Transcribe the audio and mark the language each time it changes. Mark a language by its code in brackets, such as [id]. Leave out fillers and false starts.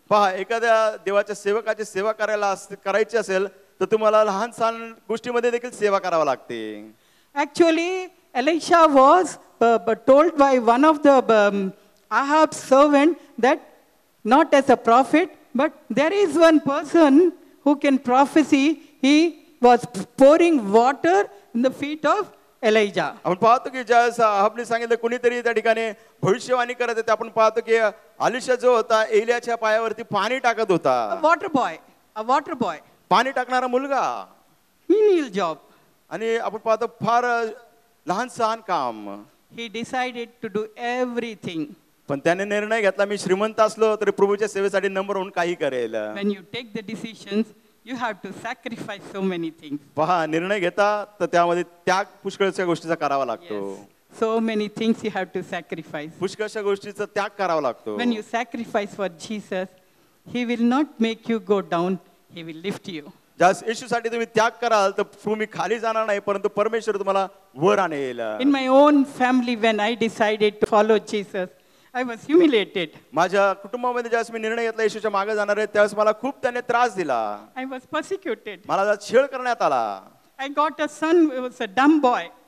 [mr] पहा एखाद्या देवाच्या सेवकाची सेवा करायची असेल तर तुम्हाला लहान सहान गोष्टीमध्ये देखील सेवा करावी लागते. [en] Actually, Elisha was told by one of the Ahab's servant that not as a prophet, but there is one person who can prophesy. He was pouring water in the feet of Elijah. [mr] आपण पाहतो की ज्यावेळेस अहाबने सांगितलं कुणीतरी त्या ठिकाणी भविष्यवाणी करत होते आपण पाहतो की अलिशा जो होता एलियाच्या पायावरती पाणी टाकत होता. [en] A water boy. [mr] पाणी टाकणारा मुलगा. [en] Menial job. [mr] आणि आपण पाहतो फार लहान सहान काम. [en] He decided to do everything. [mr] पण त्याने निर्णय घेतला मी श्रीमंत असलो तरी प्रभूच्या सेवेसाठी नम्र होऊन काही करेल. [en] When you take the decisions, you have to sacrifice so many things. [mr] पहा निर्णय घेता तर त्यामध्ये त्याग पुष्कळशा गोष्टीचा करावा लागतो. [en] So many things you have to sacrifice. [mr] पुष्कळशा गोष्टीचा त्याग करावा लागतो. [en] When you sacrifice for Jesus, He will not make you go down, He will lift you. [mr] ज्यास येशूसाठी तुम्ही त्याग कराल तर तुम्ही खाली जाणार नाही परंतु परमेश्वर तुम्हाला वर आणेल. [en] In my own family, when I decided to follow Jesus, I was humiliated. [mr] माझ्या कुटुंबामध्ये ज्यावेळेस मी निर्णय घेतला येशूच्या मागे जाणार आहे त्यावेळेस मला खूप त्याने त्रास दिला. [en] I was persecuted. [mr] मला छळ करण्यात आला. [en] I got a son who was a dumb boy.